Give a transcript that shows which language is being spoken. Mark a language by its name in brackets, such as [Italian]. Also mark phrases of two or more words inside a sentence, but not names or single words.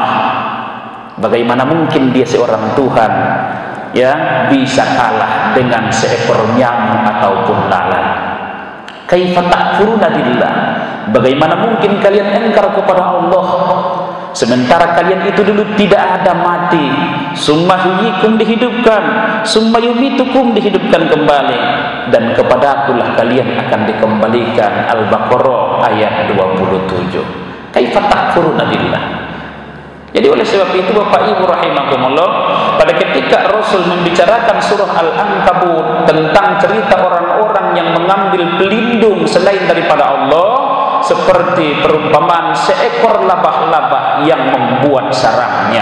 [Indonesian] Bagaimana mungkin dia seorang Tuhan ya bisa kalah dengan seekor nyamuk ataupun lalat? [Arabic] كيف تكفرون بالله? [Indonesian] Bagaimana mungkin kalian engkar kepada Allah sementara kalian itu dulu tidak ada mati? [Arabic] ثم يحييكم, dihidupkan, ثم يميتكم, [Indonesian] dihidupkan kembali, dan kepadakulah kalian akan dikembalikan. Al-Baqarah ayat 27. [Arabic] كيف تكفرون بالله? [Indonesian] Jadi oleh sebab itu Bapak Ibu rahimakumullah, pada ketika Rasul membicarakan surah Al-Ankabut tentang cerita orang-orang yang mengambil pelindung selain daripada Allah, seperti perumpamaan seekor labah-labah yang membuat sarangnya.